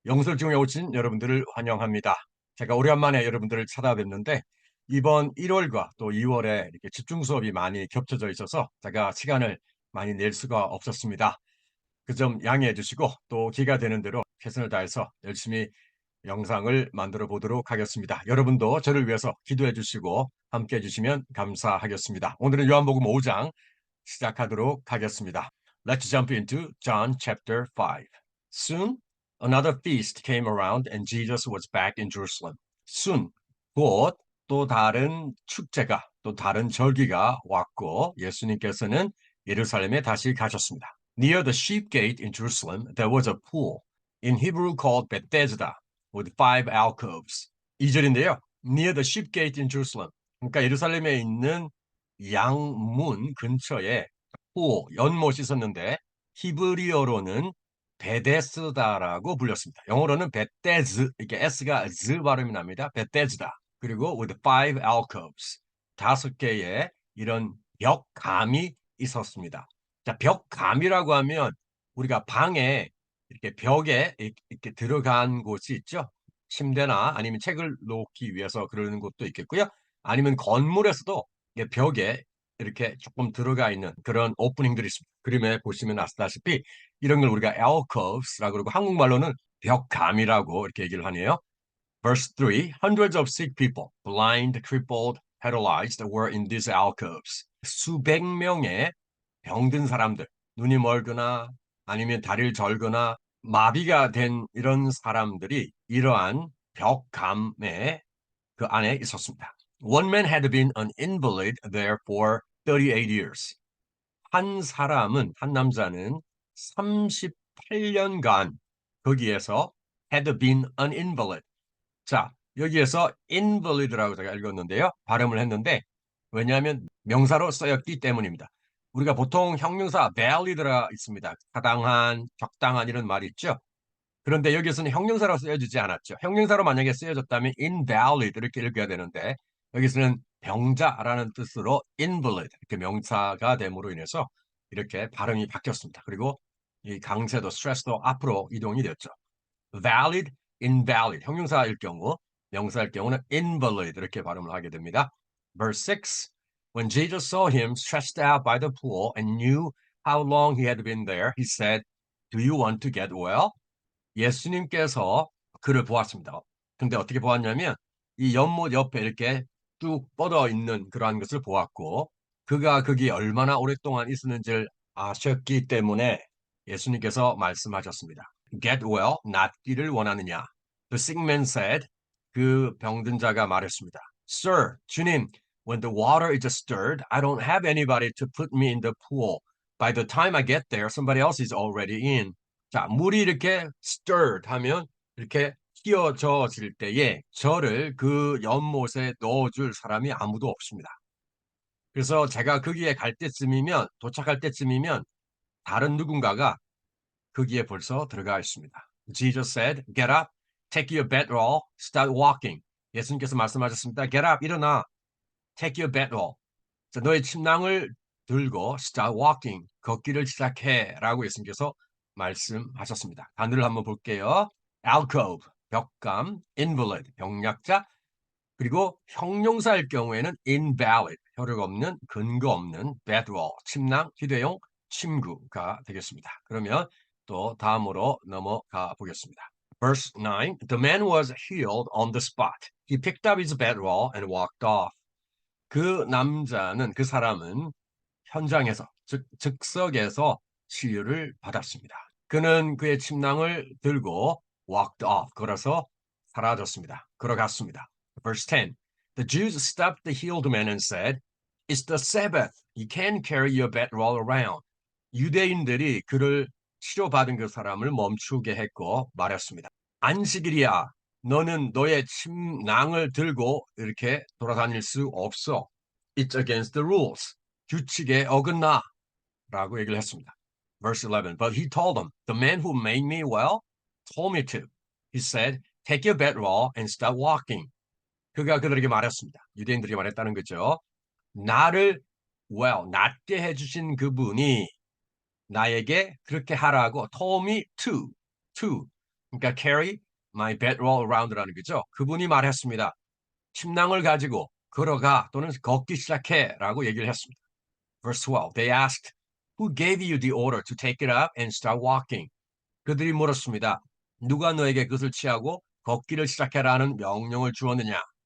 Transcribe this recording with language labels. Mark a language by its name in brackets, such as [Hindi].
[Korean] 영설중에 오신 여러분들을 환영합니다. 제가 오랜만에 여러분들을 찾아뵙는데 이번 1월과 또 2월에 이렇게 집중 수업이 많이 겹쳐져 있어서 제가 시간을 많이 낼 수가 없었습니다. 그 점 양해해 주시고 또 기회가 되는 대로 최선을 다해서 열심히 영상을 만들어 보도록 하겠습니다. 여러분도 저를 위해서 기도해 주시고 함께 해 주시면 감사하겠습니다. 오늘은 요한복음 5장 시작하도록 하겠습니다. [English] Let's jump into John chapter 5. Soon another feast came around and Jesus was back in Jerusalem. Soon, [Korean] 곧 또 다른 축제가, 또 다른 절기가 왔고 예수님께서는 예루살렘에 다시 가셨습니다. [English] Near the sheep gate in Jerusalem, there was a pool, in Hebrew called Bethesda, with five alcoves. [Korean] 2절인데요. [English] Near the sheep gate in Jerusalem. [Korean] 그러니까 예루살렘에 있는 양문 근처에 연못이 있었는데 히브리어로는 베데스다라고 불렸습니다. 영어로는 베데즈, 이렇게 S가 Z 발음이 납니다. 베데스다. 그리고 [English] with five alcoves, [Korean] 5개의 이런 벽감이 있었습니다. 자, 벽감이라고 하면 우리가 방에 이렇게 벽에 이렇게 들어간 곳이 있죠. 침대나 아니면 책을 놓기 위해서 그러는 곳도 있겠고요. 아니면 건물에서도 벽에 이렇게 조금 들어가 있는 그런 오프닝들이 있습니다. 그림에 보시면 아시다시피 이런 걸 우리가 alcoves라고 그러고 한국말로는 벽감이라고 이렇게 얘기를 하네요. [English] Verse 3, hundreds of sick people, blind, crippled, paralyzed were in these alcoves. [Korean] 수백 명의 병든 사람들, 눈이 멀거나 아니면 다리를 절거나 마비가 된 이런 사람들이 이러한 벽감의 그 안에 있었습니다. [English] One man had been an invalid there for 38 years. [Korean] 한 남자는 38년간 거기에서 [English] had been an invalid. [Korean] 자, 여기에서 invalid라고 제가 읽었는데요. 발음을 했는데, 왜냐하면 명사로 쓰였기 때문입니다. 우리가 보통 형용사 valid가 있습니다. 타당한, 적당한 이런 말이 있죠. 그런데 여기서는 형용사로 쓰여지지 않았죠. 형용사로 만약에 쓰여졌다면 invalid 이렇게 읽어야 되는데 여기서는 병자라는 뜻으로 invalid 이렇게 명사가 됨으로 인해서 이렇게 발음이 바뀌었습니다. 그리고 이 강세도 스트레스도 앞으로 이동이 되었죠. valid, invalid 형용사일 경우 명사일 경우는 invalid 이렇게 발음을 하게 됩니다. [English] Verse 6 When Jesus saw him stretched out by the pool and knew how long he had been there, he said, Do you want to get well? [Korean] 예수님께서 그를 보았습니다. 근데 어떻게 보았냐면 이 연못 옆에 이렇게 뚝 뻗어 있는 그러한 것을 보았고 그가 거기 얼마나 오랫동안 있었는지를 아셨기 때문에 예수님께서 말씀하셨습니다. [English] Get well, [Korean] 낫기를 원하느냐? [English] The sick man said, [Korean] 그 병든 자가 말했습니다. [English] Sir, [Korean] 주님, [English] when the water is stirred, I don't have anybody to put me in the pool. By the time I get there, somebody else is already in. [Korean] 자, 물이 이렇게 stirred 하면 이렇게 휘어져질 때에 저를 그 연못에 넣어줄 사람이 아무도 없습니다. 그래서 제가 거기에 갈 때쯤이면, 도착할 때쯤이면 다른 누군가가 거기에 벌써 들어가 있습니다. [English] Jesus said, get up, take your bedroll, start walking. [Korean] 예수님께서 말씀하셨습니다. [English] Get up, [Korean] 일어나, [English] take your bedroll. [Korean] 자, 너의 침낭을 들고 [English] start walking, [Korean] 걷기를 시작해 라고 예수님께서 말씀하셨습니다. 단어를 한번 볼게요. alcove, 벽감, invalid, 병약자, 그리고 형용사일 경우에는 invalid, 혈육 없는, 근거 없는, bedroll, 침낭, 휴대용, 침구가 되겠습니다. 그러면 또 다음으로 넘어가 보겠습니다. [English] Verse 9, the man was healed on the spot. He picked up his bedroll and walked off. [Korean] 그 사람은 현장에서, 즉, 즉석에서 치유를 받았습니다. 그는 그의 침낭을 들고 [English] walked off, [Korean] 걸어서 사라졌습니다. 걸어갔습니다. [English] Verse 10. The Jews stopped the healed man and said, It's the Sabbath. You can't carry your bedroll around. [Korean] 유대인들이 그를 치료받은 그 사람을 멈추게 했고 말했습니다. 안식일이야. 너는 너의 침낭을 들고 이렇게 돌아다닐 수 없어. [English] It's against the rules. [Korean] 규칙에 어긋나. 라고 얘기를 했습니다. [English] Verse 11. But he told them, the man who made me well told me to. He said, take your bedroll and start walking. [Korean] 그가 그들에게 말했습니다. 유대인들이 말했다는 거죠. 나를 낫게 해주신 그분이 나에게 그렇게 하라고 [English] told me to. [Korean] 그러니까 [English] carry my bedroll around [Korean] 라는 거죠. 그분이 말했습니다. 침낭을 가지고 걸어가 또는 걷기 시작해라고 얘기를 했습니다. [English] Verse 12. They asked, Who gave you the order to take it up and start walking? [Korean] 그들이 물었습니다. 누가 너에게 그것을 취하고 걷기를 시작해라는 명령을 주었느냐?